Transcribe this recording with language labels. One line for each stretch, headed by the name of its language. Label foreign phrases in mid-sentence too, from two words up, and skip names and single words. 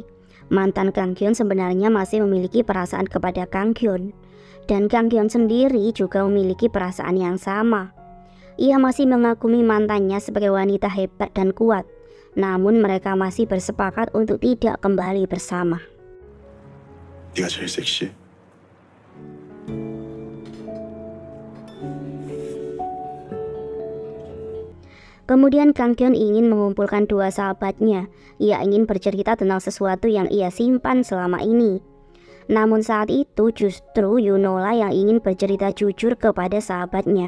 Indonesian: Mantan Kang Kyun sebenarnya masih memiliki perasaan kepada Kang Kyun. Dan Kang Kyun sendiri juga memiliki perasaan yang sama. Ia masih mengagumi mantannya sebagai wanita hebat dan kuat. Namun mereka masih bersepakat untuk tidak kembali bersama.
Korean: 네가 제일 섹시해.
Indonesian: Kemudian Kang Kyun ingin mengumpulkan dua sahabatnya. Ia ingin bercerita tentang sesuatu yang ia simpan selama ini. Namun saat itu justru Yunola yang ingin bercerita jujur kepada sahabatnya.